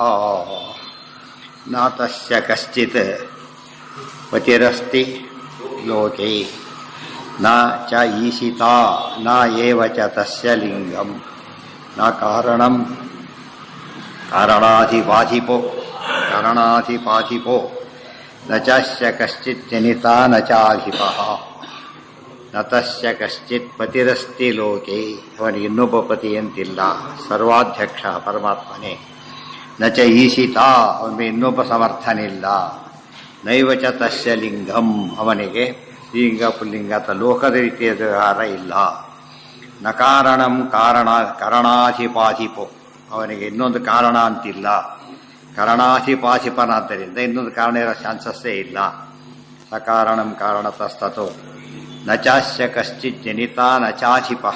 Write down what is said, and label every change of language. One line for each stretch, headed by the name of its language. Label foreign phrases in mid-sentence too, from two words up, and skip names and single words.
Sanskrit: ನ ತಸ್ಯ ಕಶ್ಚಿತ್ ಪತಿರಸ್ತಿ ಲೋಕೆ ನ ಚ ಈಶಿತಾ ನ ಏವ ಚ ತಸ್ಯ ಲಿಂಗಂ ನ ಕಾರಣಂ ಕಾರಣಾಧಿಪಾಧಿಪೋ ನ ಚಾಸ್ಯ ಕಶ್ಚಿತ್ ಜನಿತಾ ನ ಚಾಧಿಪಃ. ನ ತಸ್ಯ ಕಶ್ಚಿತ್ ಪತಿರಸ್ತಿ ಲೋಕೆ,
Kannada: ಅವನಿಗೆ ಇನ್ನೊಬ್ಬ ಪತಿ ಅಂತಿಲ್ಲ, ಸರ್ವಾಧ್ಯಕ್ಷ ಪರಮಾತ್ಮನೇ.
Sanskrit: ನ ಚ ಈಶಿತಾ,
Kannada: ಅವನಿಗೆ ಇನ್ನೊಬ್ಬ ಸಮರ್ಥನಿಲ್ಲ.
Sanskrit: ನೈವ ಚ ತಸ್ಯ ಲಿಂಗಂ,
Kannada: ಅವನಿಗೆ ಲಿಂಗ ಪುಲ್ಲಿಂಗ ಅಥವಾ ಲೋಕದ ರೀತಿಯ ವ್ಯವಹಾರ ಇಲ್ಲ.
Sanskrit: ನ ಕಾರಣಂ ಕಾರಣಾಧಿಪಾಧಿಪೋ,
Kannada: ಅವನಿಗೆ ಇನ್ನೊಂದು ಕಾರಣ ಅಂತಿಲ್ಲ. ಕಾರಣಾಧಿಪಾಧಿಪನಾದ್ದರಿಂದ ಇನ್ನೊಂದು ಕಾರಣ ಇರೋ ಚಾನ್ಸಸ್ಸೇ ಇಲ್ಲ.
Sanskrit: ಸಕಾರಣಂ ಕಾರಣತಸ್ತತೋ ನ ಚಾಸ್ಯ ಕಶ್ಚಿತ್ ಜನಿತ ನ ಚಾಧಿಪಃ.